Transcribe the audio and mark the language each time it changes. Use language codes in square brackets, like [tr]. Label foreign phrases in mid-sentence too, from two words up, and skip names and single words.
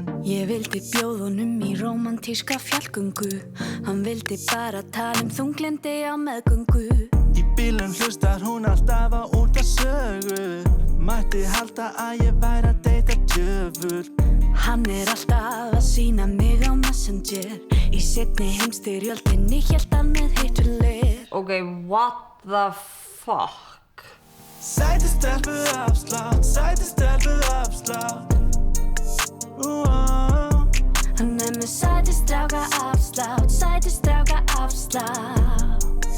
[is] Ég vildi bjóða honum í rómantíska fjallgöngu Hann vildi bara tala þunglyndi á meðgöngu Í bílum hlustar hún alltaf á útvarpssögu Mætti halda að ég væri að deyta djöful Hann alltaf að sýna mig á Messenger Í seinni heimsstyrjöldinni hélt hann með heitulir [en] Ok, what the fuck? [is] Sætistelpu afslátt, sætistelpu afslátt Hann með sætistráka afslátt, sætistráka afslátt